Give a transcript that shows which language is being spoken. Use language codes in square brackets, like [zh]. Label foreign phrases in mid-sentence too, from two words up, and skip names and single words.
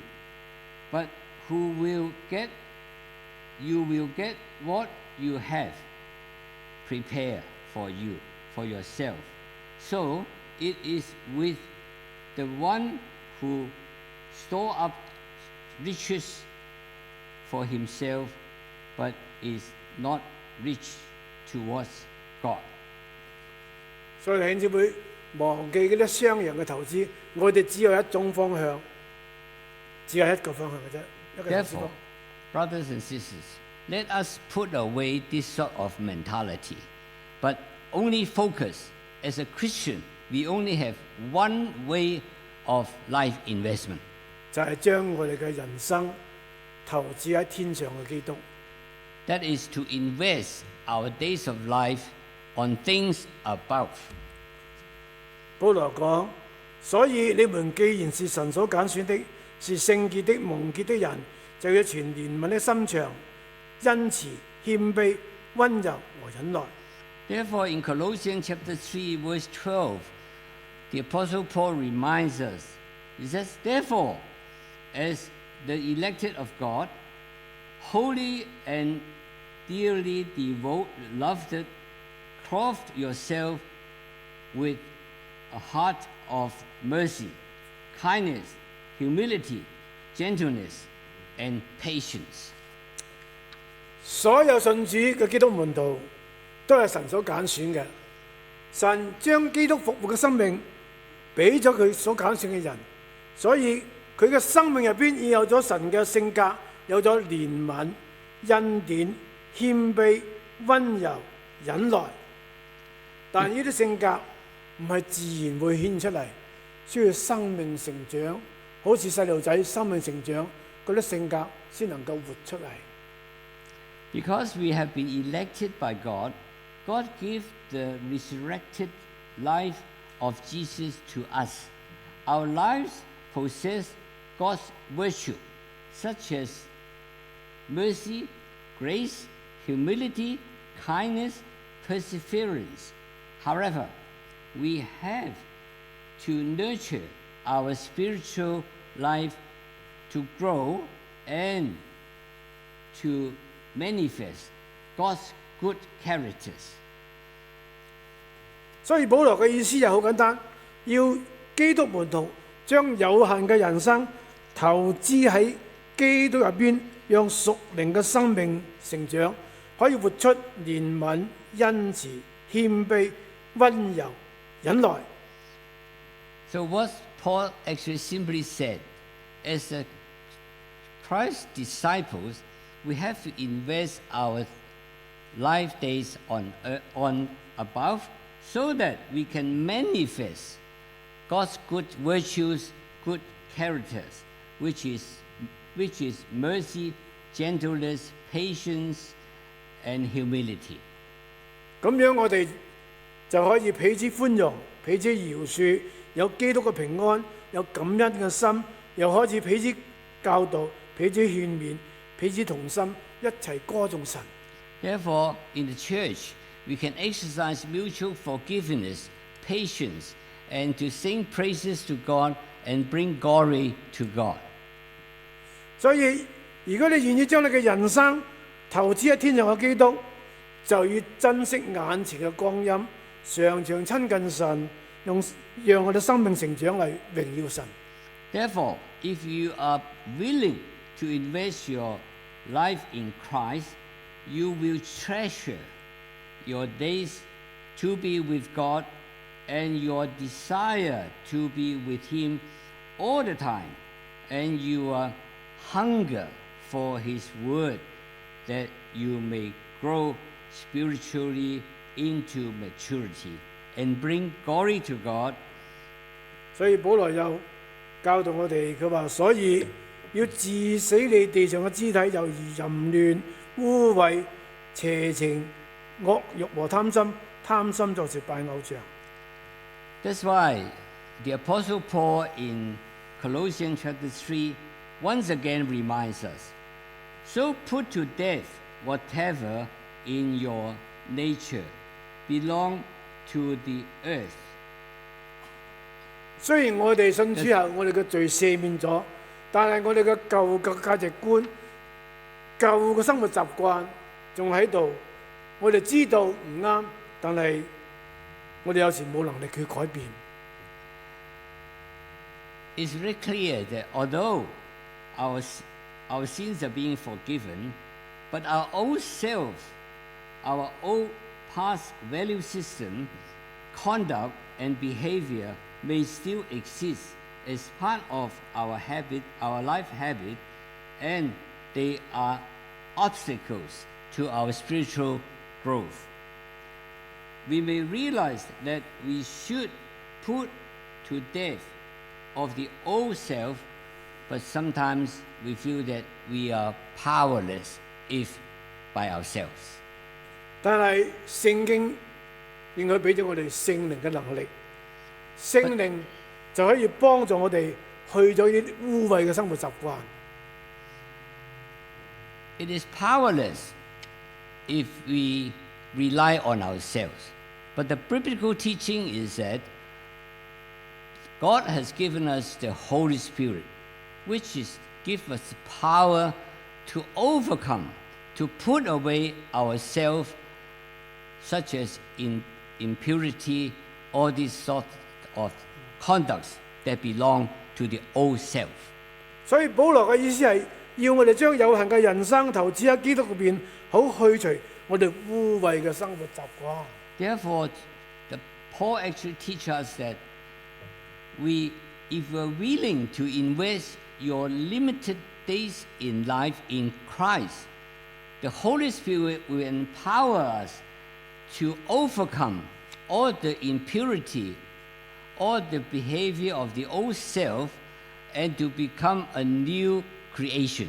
[en] But you will get what you have prepared for yourself. So it is with the one who store up riches for himself, but is not rich towards God." [yue] 所以弟兄姊妹，忘記嗰啲雙贏嘅投資，我哋只有一種方向，只係一個方向嘅啫，一個投資 [en] Therefore, brothers and sisters, let us put away this sort of mentality, but only focus. As a Christian, we only have one way of life investment. [yue] 就係將我哋嘅人生投資喺天上嘅基督。 [en] That is to invest our days of life on things above. [yue] 保羅講：所以你們既然是神所揀選的，是聖潔的、蒙潔的人，就要存憐憫的心腸、恩慈、謙卑、温柔和忍耐。 [en] Therefore, in Colossians chapter 3, verse 12, the Apostle Paul reminds us, he says, "Therefore, as the elected of God, holy and dearly loved, clothe yourself with a heart of mercy, kindness, humility, gentleness, and patience." [yue] 所有信主嘅基督門徒都係神所揀選嘅，神將基督復活嘅生命俾咗佢所揀選嘅人，所以佢嘅生命入邊已有咗神嘅性格，有咗憐憫、恩典、謙卑、温柔、忍耐。但呢啲性格唔係自然會顯出嚟，需要生命成長，好似細路仔生命成長，嗰啲性格先能夠活出嚟。 [en] Because we have been elected by God, God gave the resurrected life of Jesus to us. Our lives possess God's virtue, such as mercy, grace, humility, kindness, perseverance. However, we have to nurture our spiritual life to grow and to manifest God's good characters. [yue] 所以保羅嘅意思就好簡單，要基督門徒將有限嘅人生投資喺基督入邊，讓屬靈嘅生命成長，可以活出憐憫、恩慈、謙卑、温柔、忍耐。 [en] So what Paul actually simply said, as a Christ's disciples, we have to invest our life days on above, so that we can manifest God's good virtues, good characters, which is mercy, gentleness, patience, and humility. [yue] 咁樣我哋就可以彼此寬容、彼此饒恕，有基督嘅平安，有感恩嘅心，又可以彼此教導、彼此勸勉、彼此同心，一齊歌頌神。 [en] Therefore, in the church, we can exercise mutual forgiveness, patience, and to sing praises to God and bring glory to God. [yue] 所以，如果你願意將你嘅人生投資喺天上嘅基督， 就要珍惜眼前嘅光陰，常常親近神，讓我哋生命成長嚟榮耀神。 [en] Therefore, if you are willing to invest your life in Christ, you will treasure your days to be with God and your desire to be with Him all the time, and your hunger for His Word, that you may grow spiritually into maturity and bring glory to God. [yue] 所以保羅又教導我哋，佢話：所以要治死你地上嘅肢體，猶如淫亂、污穢、邪情、惡慾和貪心。貪心就是拜偶像。 [en] That's why the Apostle Paul in Colossians chapter 3 once again reminds us, so put to death whatever in your nature belong to the earth. [yue] 雖然我哋信主後，我哋嘅罪赦免咗，但係我哋嘅舊嘅價值觀、舊嘅生活習慣仲喺度。我哋知道唔啱，但係我哋有時冇能力去改變。 [en] It's very clear that although our sins are being forgiven, but our old self, our old past value system, conduct and behavior may still exist as part of our habit, our life habit, and they are obstacles to our spiritual growth. We may realize that we should put to death of the old self, but sometimes we feel that we are powerless if by ourselves. [yue] 但係聖經應該俾咗我哋聖靈嘅能力，聖靈就可以幫助我哋去咗呢啲污穢嘅生活習慣。 [en] It is powerless if we rely on ourselves. But the biblical teaching is that God has given us the Holy Spirit, which is give us power to overcome, to put away ourselves, such as impurity, all these sorts of conducts that belong to the old self. [yue] 所以保羅嘅意思係要我哋將有限嘅人生投資喺基督入邊，好去除我哋污穢嘅生活習慣。 [en] Therefore, Paul actually teaches us that if we're willing to invest your limited days in life in Christ, the Holy Spirit will empower us to overcome all the impurity, all the behavior of the old self, and to become a new creation.